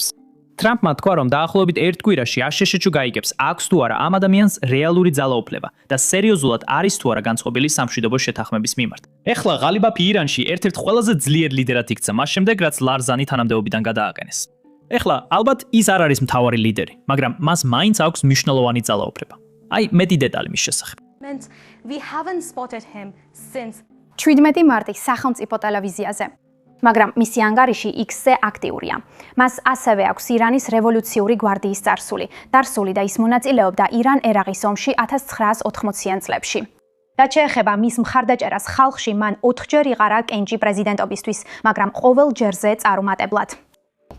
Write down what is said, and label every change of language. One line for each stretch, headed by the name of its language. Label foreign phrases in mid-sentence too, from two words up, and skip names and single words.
Georgian: ტრამპმა თქვა, რომ დაახლოებით ერთ კვირაში აშშ გაიგებს, აქვს თუ არა ამ ადამიანს რეალური ძალაუფლება და სერიოზულად არის თუ არა განწყობილი სამშვიდობო შეთანხმების მიმართ. ეხლა ღალიბაფი ირანში ერთ-ერთ ყველაზე ძლიერ ლიდერად იქცა მას შემდეგ, რაც ლარზანი თანამდებობიდან გადააყენეს. ეხლა ალბათ ის არ არის მთავარი ლიდერი, მაგრამ მას მაინც აქვს მნიშვნელოვანი ძალაუფლება. აი, მეტი დეტალი მის შესახებ.
English: We haven't spotted him since
Georgian: 17 მარტის სახელმწიფო ტელევიზიაზე. მაგრამ მისი ანგარიში X-ზე აქტიურია. მას ასევე აქვს ირანის რევოლუციური გვარდიის წარსული და ის მონაწილეობდა ირან-ერაყის ომში 1980-იან წლებში. რაც შეეხება მის მხარდაჭერას ხალხში, მან 4 ჯერ იყარა კენჭი პრეზიდენტობისთვის, მაგრამ ყოველ ჯერზე წარუმატებლად.